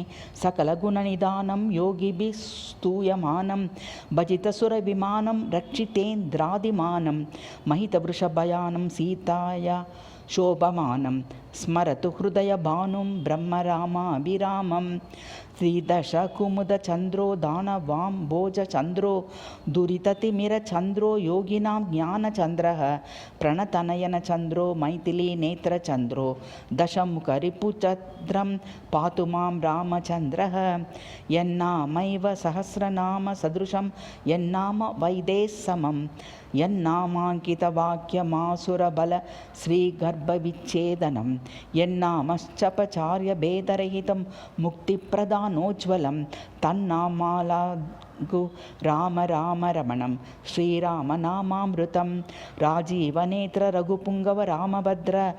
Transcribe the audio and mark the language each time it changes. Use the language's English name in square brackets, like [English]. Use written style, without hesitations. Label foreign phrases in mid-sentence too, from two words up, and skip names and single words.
[Sanskrit] సకలగుణనిదానం యోగిభిస్తూయమానం భజితసురవిమానం రక్షితేంద్రాదిమానం మహితవృషభయానం సీతాయ శోభమానం స్మరతు హృదయభానుం బ్రహ్మరామాభిరామం. श्रीदशकुमुदचन्द्रो दानवाम्भोजचन्द्रो दुरिततिमिरचन्द्रो योगिनां ज्ञानचन्द्रः प्रणतनयनचन्द्रो मैथिलीनेत्रचन्द्रो दशमुखरिपुचन्द्रं पातु मां रामचन्द्रः। यन्नामैव सहस्रनाम सदृशं यन्नाम वैदेस्समं यन्नामाङ्कितवाक्यमासुरबल श्रीगर्भविच्छेदनं यन्नामश्चपचार्यभेदरहितं मुक्तिप्रदानोज्ज्वलं तन्नामालागु राम राम रमणं श्रीरामनामामृतं राजीवनेत्र रघुपुङ्गव रामभद्र